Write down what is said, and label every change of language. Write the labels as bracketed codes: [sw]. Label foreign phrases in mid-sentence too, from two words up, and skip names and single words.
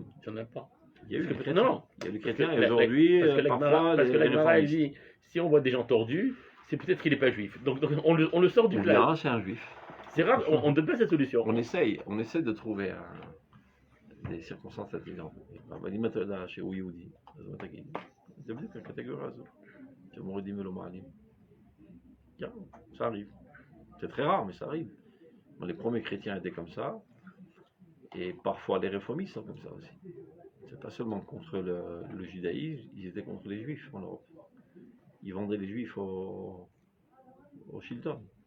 [fr] Il n'y en a pas. Il y a eu Parce les que- chrétiens. non. Il y a eu les Parce chrétiens que et aujourd'hui, parce que la parfois, Gemara- parce que la les Gemara, elle réformistes. dit, si on voit des gens tordus, c'est peut-être qu'il n'est pas juif. Donc on le sort du Ou classe. bien c'est un juif. C'est rare, on ne donne pas cette solution. On essaye de trouver des circonstances atténuantes. [he] אני יודע שהוא יהודי, אז מה תגיד? זה בדיוק הקטגוריה הזו. שמורידים ולא מעלים. [fr] Ça arrive. C'est très rare, mais ça arrive. Bon, les premiers chrétiens étaient comme ça, et parfois les réformistes sont comme ça aussi. C'est pas seulement contre le judaïsme, ils étaient contre les juifs en Europe. Ils vendaient les juifs au Chilton.